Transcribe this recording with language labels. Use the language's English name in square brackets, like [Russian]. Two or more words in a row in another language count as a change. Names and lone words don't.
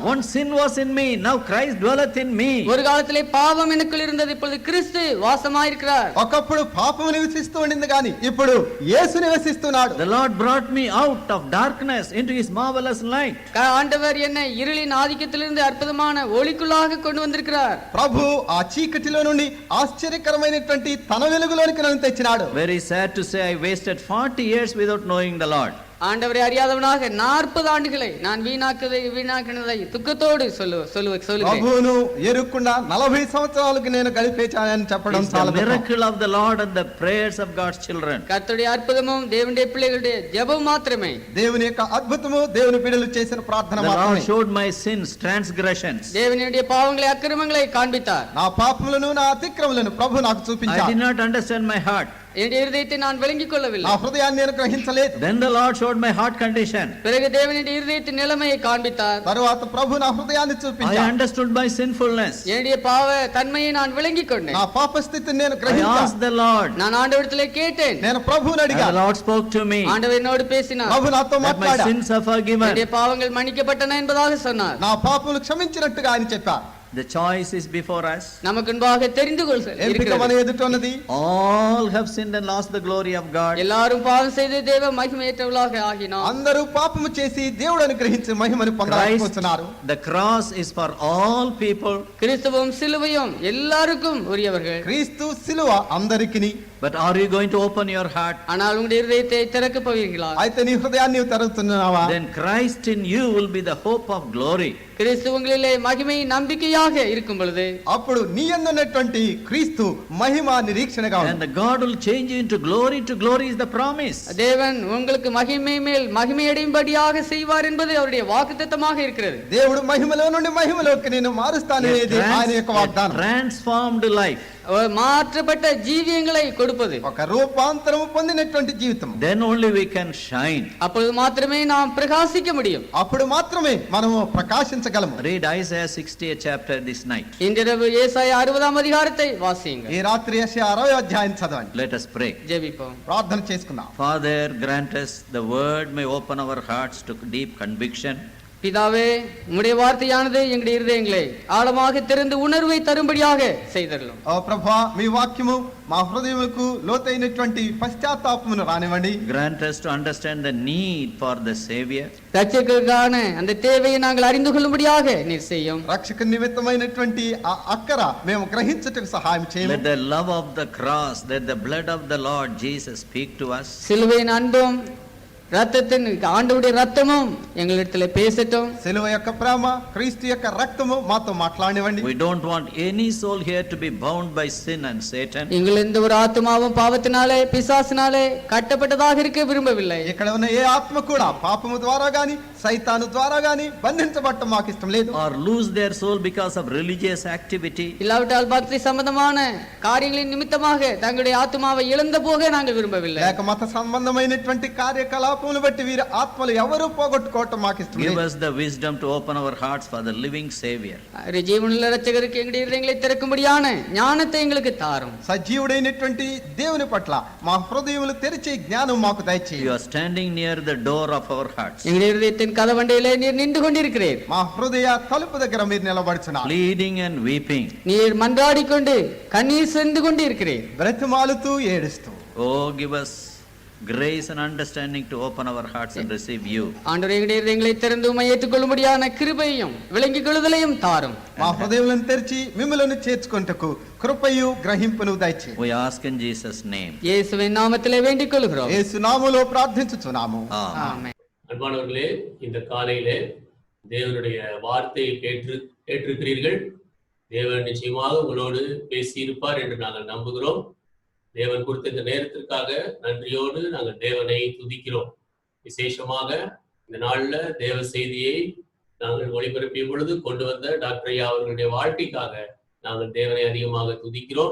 [English] Once sin was in me, now Christ dwelleth in me. [Tamil] ஒரு காலத்திலே பாவம் எனக்குள் இருந்தது, இப்பொழுது கிறிஸ்து வாசமாயிருக்கிறார். [Telugu] ఒకప్పుడు పాపము నివసిస్తూ ఉండింది కానీ ఇప్పుడు యేసు నివసిస్తున్నాడు. [English] The Lord brought me out of darkness into his marvelous light. [Tamil] ஆண்டவர் என்னை இருளின் ஆதிக்கத்திலிருந்து அற்புதமான ஒளிக்குள்ளாக கொண்டு வந்திருக்கிறார். [Telugu] ప్రభు ఆ చీకటిలో నుండి ఆశ్చర్యకరమైనటువంటి తన వెలుగులోనికి నన్ను తెచ్చినాడు. [English] Very sad to say, I wasted 40 years without knowing the Lord. [Tamil] ஆண்டவரை அறியாதவனாக 40 ஆண்டுகளை நான் வீணாக்கினதை துக்கத்தோடு சொல்லுகிறேன். [Telugu] ప్రభువును ఎరుకుండా 40 సంవత్సరాలకు నేను గడిపేచానని చెప్పడం [English] It's the [Telugu] చాలా [English] miracle of the Lord and the prayers of God's children. [Tamil] கர்த்தருடைய அற்புதமும் தேவனுடைய பிள்ளைகளுடைய ஜெபம் மாத்திரமே. [Telugu] దేవుని యొక్క అద్భుతము దేవుని బిడ్డలు చేసిన ప్రార్థన [English] The Lord [Telugu] మాత్రమే. [English] showed my sins, transgressions. [Tamil] தேவனுடைய பாவங்களை அக்கிரமங்களை காண்பித்தார். [Telugu] నా పాపములను నా అతిక్రమలను ప్రభు నాకు [English] I [Telugu] చూపించాడు. [English] did not understand my heart. [Tamil] என்னுடைய இருதயத்தை நான் விளங்கிக் கொள்ளவில்லை. [Telugu] నా హృదయాన్ని నేను గ్రహించలేదు. [English] Then the Lord showed my heart condition. [Tamil] பிறகு தேவனுடைய இருதயத்தின் நிலைமையை காண்பித்தார். [Telugu] తరువాత ప్రభు నా హృదయాన్ని [English] I [Telugu] చూపించాడు. [English] understood my sinfulness. [Tamil] என்னுடைய பாவ தன்மையை நான் விளங்கிக் கொண்டேன். [Telugu] నా పాప స్థితిని నేను [English] I [Telugu] గ్రహించాను. [English] asked the Lord. [Tamil] நான் ஆண்டவரிடத்திலே கேட்டேன். [Telugu] నేను ప్రభువుని [English] And the [Telugu] అడిగాను. [English] Lord spoke to me [Tamil] ஆண்டவர் என்னோடு பேசினார். [Telugu] ప్రభు నాతో [English] that my [Telugu] మాట్లాడాడు. [English] sins are forgiven. [Tamil] என்னுடைய பாவங்கள் மன்னிக்கப்பட்டன என்பதாக சொன்னார். [Telugu] నా పాపములు క్షమించినట్టుగా ఆయన చెప్పారు. [English] The choice is before us. [Tamil] நமக்கு முன்பாக தெரிந்து [Telugu] ఎంపిక మన [Tamil] கொள்கிறது. [Telugu] ఎదుట ఉన్నది. [English] All have sinned and lost the glory of God. [Tamil] எல்லாரும் பாவம் செய்து தேவ மகிமையற்றவர்களாக ஆகினோம். [Telugu] అందరూ పాపము చేసి దేవుడు అనుగ్రహించి మహిమను Christ, పొందలేకపోతున్నారు. [English] the cross is for all people. [Tamil] கிறிஸ்துவும் சிலுவையும் எல்லாருக்கும் உரியவர்கள். [Telugu] క్రీస్తు సిలువ అందరికిని. [English] But are you going to open your heart? [Tamil] ஆனால் உங்களுடைய இருதயத்தை திறக்கப் போவீர்களா? [Telugu] అయితే నీ హృదయాన్ని నీవు తెరుస్తున్నావా? [English] Then Christ in you will be the hope of glory. [Tamil] கிறிஸ்து உங்களிலே மகிமை நம்பிக்கையாக இருக்கும் பொழுது [Telugu] అప్పుడు నీ యందు ఉన్నటువంటి క్రీస్తు మహిమ నిరీక్షణగా [English] And [Telugu] ఉంది. [English] the God will change you into glory to glory is the promise. [Tamil] தேவன் உங்களுக்கு மகிமை மேல் மகிமை அடையும்படியாக செய்வார் என்பது அவருடைய வாக்குத்தத்தமாக இருக்கிறது. [Telugu] దేవుడు మహిమలో నుండి మహిమలోకి నేను మారుస్తాననేది ఆయన యొక్క [English] A [Telugu] వాగ్దానం. [English] transformed life. [Tamil] மாற்றப்பட்ட ஜீவியங்களை கொடுப்பது. [Telugu] ఒక రూపాంతరము పొందినటువంటి జీవితం. [English] Then only we can shine. [Tamil] அப்பொழுது மாத்திரமே நாம் பிரகாசிக்க முடியும். [Telugu] అప్పుడు మాత్రమే మనము ప్రకాశించగలము. [English] Read Isaiah 60th chapter this night. [Tamil] இன்றிரவு ஏசாயா 60ஆம் அதிகாரத்தை வாசியுங்கள். [Telugu] ఈ రాత్రి యెషయా 60వ అధ్యాయం చదవండి. [English] Let us pray. [Tamil] ஜெபிப்போம். [Telugu] ప్రార్థన చేసుకుందాం. [English] Father, grant us the word may open our hearts to deep conviction. [Tamil] பிதாவே, உம்முடைய வார்த்தையானது எங்களுடைய இருதயங்களை ஆழமாக திறந்து உணர்வை தரும்படியாக செய்தருளும். [Telugu] ఓ ప్రభువా, మీ వాక్యము మా హృదయములకు లోతైనటువంటి పశ్చాత్తాపమును రానివ్వండి. [English] Grant us to understand the need for the Savior. [Tamil] ரட்சகருக்கான அந்த தேவையை நாங்கள் அறிந்து கொள்ளும்படியாக நீர் செய்யும். [Telugu] రక్షక నిమిత్తమైనటువంటి ఆ అక్కర మేము గ్రహించుటకు సహాయం [English] Let [Telugu] చేయండి. [English] the love of the cross, let the blood of the Lord Jesus speak to us. [Tamil] சிலுவையின் அன்பும் ரத்தத்தின் ஆண்டவருடைய ரத்தமும் எங்களிடத்துல பேசட்டும். [Telugu] సిలువ యొక్క ప్రేమ, క్రీస్తు యొక్క రక్తము మాతో మాట్లాడనివ్వండి. [English] We don't want any soul here to be bound by sin and Satan. [Tamil] எங்கள் எந்த ஒரு ஆத்மாவும் பாவத்தினாலே பிசாசினாலே கட்டப்பட்டதாக இருக்க விரும்பவில்லை. [Telugu] ఇక్కడ ఉన్న ఏ ఆత్మ కూడా పాపము ద్వారా గాని సైతాను ద్వారా గాని బంధించబడటం మాకు ఇష్టం లేదు. [English] Or lose their soul because of religious activity. [Tamil] இல்லாவிட்டால் பக்தி சம்பந்தமான காரியங்களின் நிமித்தமாக தங்களுடைய ஆத்மாவை இழந்த போக நாங்கள் விரும்பவில்லை. [Telugu] లేక మత సంబంధమైనటువంటి కార్యకలాపములు బట్టి వీరి ఆత్మలు ఎవరు పోగొట్టుకోవటం మాకు ఇష్టం [English] Give [Telugu] లేదు. [English] us the wisdom to open our hearts for the living Savior. [Tamil] ஜீவனுள்ள ரட்சகருக்கு எங்களுடைய இருதயங்களை திறக்கும்படியான ஞானத்தை எங்களுக்கு தாரும். [Telugu] సజీవుడైనటువంటి దేవుని పట్ల మా హృదయములు తెరిచి జ్ఞానం మాకు [English] You [Telugu] దయచేయండి. [English] are standing near the door of our hearts, [Tamil] எங்களுடைய இருதயத்தின் கதவண்டையிலே நீர் நின்று கொண்டிருக்கிறீர். [Telugu] మా హృదయ తలుపు దగ్గర మీరు నిలబడుచున్నారు. [English] pleading and weeping. [Tamil] நீர் மன்றாடிக்கொண்டு கண்ணீர் சென்று கொண்டு இருக்கிறீர். [Telugu] బ్రతిమాలుతూ ఏడుస్తూ. [English] Oh, give us grace and understanding to open our hearts and receive you. [Tamil] ஆண்டவரே, எங்களுடைய இருதயங்களை திறந்து உம்மை ஏற்றுக்கொள்ளும்படியான கிருபையும் விளங்கிக் கொள்ளுதலையும் தாரும். [Telugu] మా హృదయములను తెరిచి మిమ్మలను చేర్చుకొనుటకు కృపయు గ్రహింపును దయచేయండి. [English] We ask in Jesus' name. [Tamil] இயேசுவின் நாமத்திலே வேண்டிக் கொள்கிறோம். [Telugu] యేసు నామములో ప్రార్థించుచున్నాము. [English] Amen. [Tamil] ஆமென். அன்பானவர்களே, இந்த காலையிலே தேவனுடைய வார்த்தையை கேட்டிருக்கிறீர்கள். தேவன் நிச்சயமாக உங்களோடு பேசியிருப்பார் என்று நாங்கள் நம்புகிறோம். தேவன் கொடுத்த இந்த நேரத்திற்காக நன்றியோடு நாங்கள் தேவனை துதிக்கிறோம். விசேஷமாக இந்த நாள்ல தேவ செய்தியை நாங்கள் ஒளிபரப்பிய பொழுது கொண்டு வந்த டாக்டர் ஐயா அவர்களுடைய வாழ்க்கைக்காக நாங்கள் தேவனை அதிகமாக துதிக்கிறோம்.